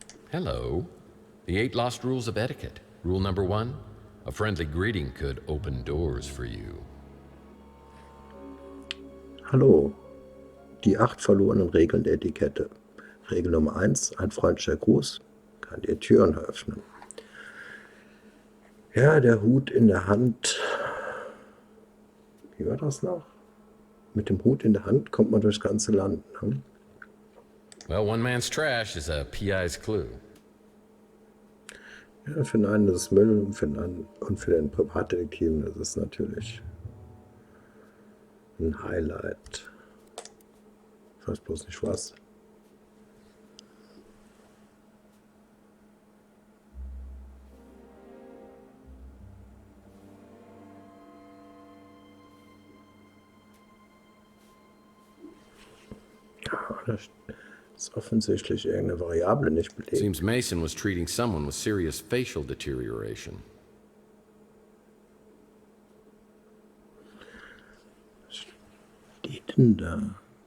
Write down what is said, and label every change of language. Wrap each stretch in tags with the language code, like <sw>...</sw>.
<en>Hello. The 8 lost rules of etiquette. Rule number 1, a friendly greeting could open doors for you.</en> <de>Hallo. Die 8 verlorenen Regeln der Etikette. Regel Nummer 1, ein freundlicher Gruß kann dir Türen öffnen. Ja, der Hut in der Hand. Wie war das noch? Mit dem Hut in der Hand kommt man durchs ganze Land. Ne?</de> <en>Well, one man's trash is a PI's clue.</en> <de>Ja, für den einen ist es Müll und für den Privatdetektiven ist es natürlich ein Highlight. Ich weiß bloß nicht was. Ja, das ist offensichtlich irgendeine Variable nicht belegt.</de> <en>Seems Mason was treating someone with serious facial deterioration.</en> <de>denn da?</de>